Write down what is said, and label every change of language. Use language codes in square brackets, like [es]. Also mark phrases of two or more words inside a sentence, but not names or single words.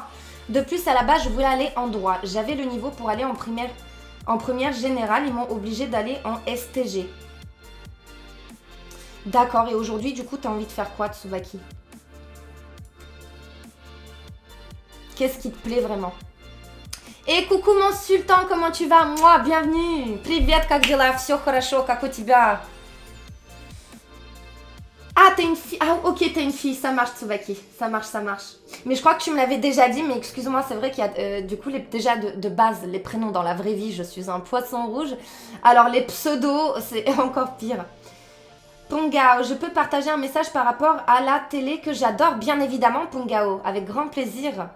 [fr] De plus, à la base, je voulais aller en droit. J'avais le niveau pour aller en première générale, ils m'ont obligé d'aller en STG. D'accord, et aujourd'hui, du coup, t'as envie de faire quoi, Tsubaki? Qu'est-ce qui te plaît vraiment? Et coucou mon sultan, comment tu vas? Moi, bienvenue. [ru] Привет, как дела? Всё хорошо, как у тебя? [fr] Ah, t'es une fille. Ah, ok, t'es une fille. Ça marche, Tsubaki. Ça marche, ça marche. Mais je crois que tu me l'avais déjà dit, mais excuse-moi, c'est vrai qu'il y a du coup déjà de base, les prénoms dans la vraie vie, je suis un poisson rouge. Alors les pseudos, c'est encore pire. Pongao, je peux partager un message par rapport à la télé que j'adore, bien évidemment, Pongao, avec grand plaisir.